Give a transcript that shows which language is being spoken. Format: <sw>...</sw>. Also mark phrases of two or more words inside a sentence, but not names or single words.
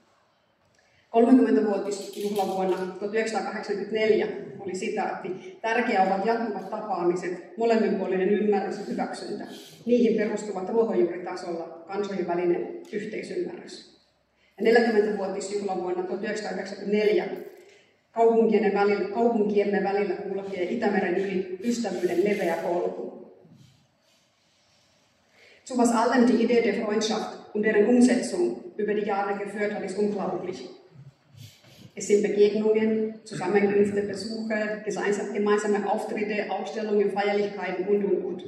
<fi>30-vuotisjuhlavuonna 1984 oli sitaatti: tärkeää ovat jatkuvat tapaamiset, molemminpuolinen ymmärrys ja hyväksyntä. Niihin perustuvat ruohonjuuritasolla kansojen välinen yhteisymmärrys. Ja 40-vuotisjuhlavuonna 1994 kaupunkiemme välillä kulkee Itämeren yli ystävyyden leveä polku.</fi> <de>Zu was allem die Idee der Freundschaft und deren Umsetzung über die Jahre geführt hat, ist unglaublich. Es sind Begegnungen, Zusammenkünfte, Besuche, gemeinsame Auftritte, Ausstellungen, Feierlichkeiten und.</de>